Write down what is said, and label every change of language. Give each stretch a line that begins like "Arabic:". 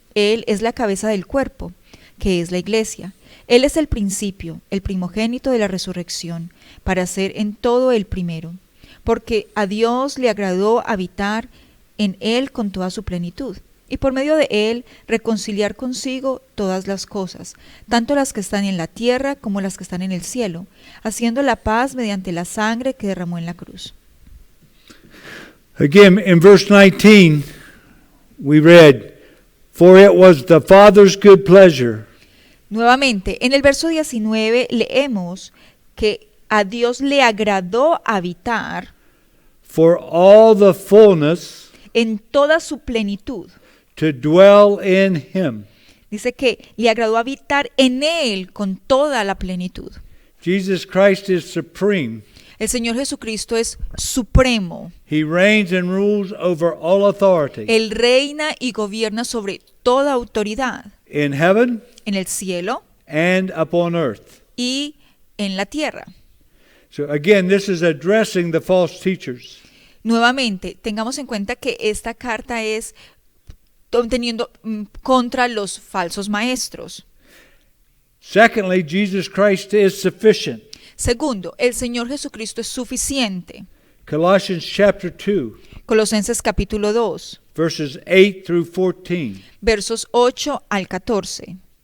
Spanish: Él es la cabeza del cuerpo, que es la iglesia. Él es el principio, el primogénito de la resurrección, para ser en todo el primero, porque a Dios le agradó habitar en Él con toda su plenitud, y por medio de Él reconciliar consigo todas las cosas, tanto las que están en la tierra como las que están en el cielo, haciendo la paz mediante la sangre que derramó en la cruz.
English: Again, in verse 19, we read, "For it was the Father's good pleasure
Spanish: Nuevamente, en el verso 19 leemos que a Dios le agradó habitar
English: for all the fullness
Spanish: en toda su plenitud.
English: to dwell in Him."
Spanish: Dice que le agradó habitar en Él con toda la plenitud.
English: Jesus Christ is supreme.
Spanish: El Señor Jesucristo es supremo.
English: He reigns and rules over all authority
Spanish: Él reina y gobierna sobre toda autoridad,
English: in heaven
Spanish: en el cielo
English: and upon earth.
Spanish: y en la tierra.
English: So again, this is addressing the false teachers.
Spanish: Nuevamente, tengamos en cuenta que esta carta es teniendo contra los falsos maestros.
English: Secondly, Jesus Christ is sufficient.
Spanish: Segundo, el Señor Jesucristo es suficiente.
English: Colossians chapter 2,
Spanish: Colosenses capítulo 2,
English: verses 8 through 14.
Spanish: versos 8 al 14.